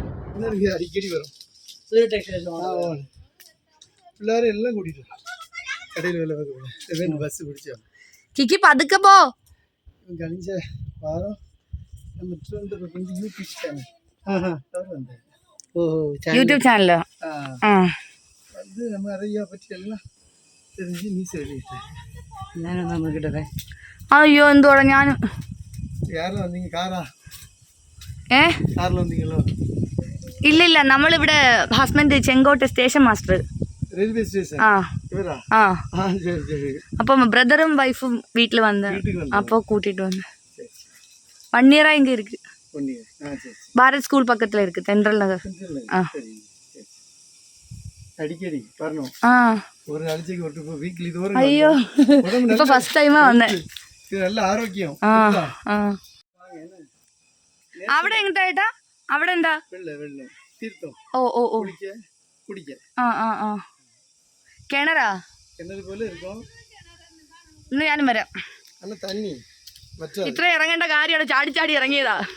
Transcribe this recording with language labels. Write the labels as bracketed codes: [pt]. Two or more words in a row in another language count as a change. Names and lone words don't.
[ml] അടിക്കടി വരും പിള്ളേരെല്ലാം കൂടിയിട്ട് കടയിൽ ബസ് പിടിച്ചാ കിക്കി പതുക്കെ പോ. കളിച്ച വാരം യൂട്യൂബ് ചാനലോ? അത് നമ്മൾ അറിയാൻ പറ്റിയെല്ലാം [ta] தெரிஞ்சு நீ சொல்லிட்டு [ml] ഞാനൊന്ന് നോക്കിട്ടെ. അയ്യോ എന്തോടാ ഞാൻ [ta] யாரும் வந்தீங்க காரா [ml] കാറിൽ [ta] வந்தீங்களோ? [ml] ഇല്ലില്ല, നമ്മളിവിടെ ഹസ്ബൻഡ് ചെങ്കോട്ട [en] station master. railway station [ml] ഇവരാ? ശരി ശരി. അപ്പം ബ്രദറും വൈഫും വീട്ടിൽ വന്ന് അപ്പോൾ [ta] കൂட்டிட்டு வந்து 1 இயரா இங்கே இருக்கு. பாரத் ஸ்கூல் பக்கத்தில் இருக்கு, தென்றல் நகர். அடிக்கடி வரணும். ஒரு நாளைக்கு ஒரு ட்ரிப் வீக்லி தோறும். ஐயோ இப்போ [en] first time [ta] வந்தேன். இது நல்ல ஆரோக்கியம். [ml] അവിടെ എങ്ങോട്ടായിട്ടാ? അവിടെ എന്താ? വെള്ളം തീർത്ഥം. ഓ കുടിക്ക. കിണറാ? കിണർ പോലെ இருக்கும். ഇന്ന് ഞാനും വരാം. നല്ല തന്നി ഇത്ര ഇറങ്ങേണ്ട കാര്യമാണ്, ചാടി ചാടി ഇറങ്ങിയതാ.